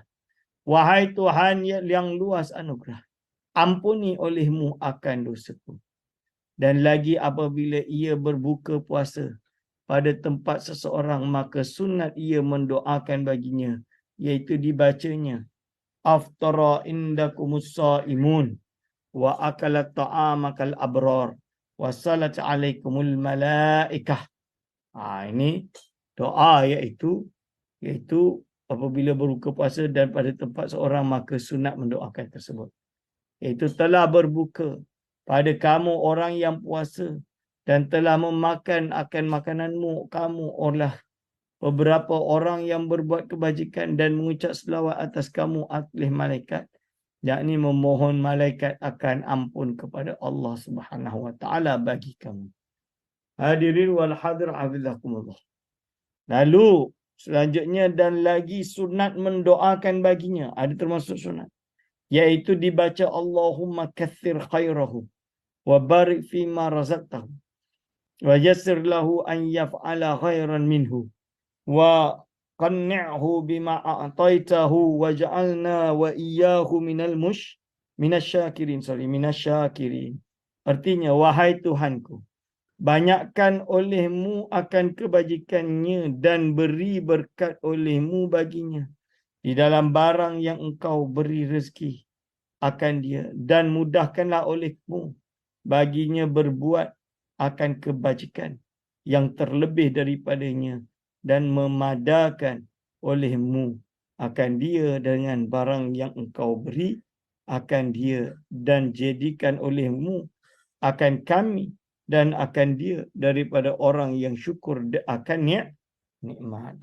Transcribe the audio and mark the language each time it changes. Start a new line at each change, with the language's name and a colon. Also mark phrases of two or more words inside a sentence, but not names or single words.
Malay: Wahai Tuhan yang luas anugerah, ampuni olehmu akan dosaku. Dan lagi apabila ia berbuka puasa pada tempat seseorang, maka sunat ia mendoakan baginya, iaitu dibacanya
Arabic: أفطر عندكم الصائمون وأكل طعامكم الأبرار وصلت عليكم الملائكة.
Malay: Ini doa iaitu apabila berbuka puasa dan pada tempat seorang, maka sunat mendoakan tersebut. Iaitu telah berbuka pada kamu orang yang puasa dan telah memakan akan makananmu kamu oleh beberapa orang yang berbuat kebajikan dan mengucap selawat atas kamu oleh malaikat, yakni memohon malaikat akan ampun kepada Allah
Arabic: سبحانه وتعالى
Malay: bagi kamu.
Arabic: الحاضرين والحاضر حفظكم الله.
Malay: Lalu selanjutnya, dan lagi sunat mendoakan baginya, ada termasuk sunat, iaitu dibaca
Arabic: اللهم كثر خيره وبارك فيما رزقته ويسر له أن يفعل خيرا منه وقنعه بما أعطيته واجعلنا وإياه من الشاكرين.
Malay: Artinya, wahai Tuhanku, banyakkan olehmu akan kebajikannya dan beri berkat olehmu baginya di dalam barang yang engkau beri rezeki akan dia, dan mudahkanlah olehmu baginya berbuat akan kebajikan yang terlebih daripadanya, dan memadakan olehmu akan dia dengan barang yang engkau beri akan dia, dan jadikan olehmu akan kami dan akan dia daripada orang yang syukur akan nikmat.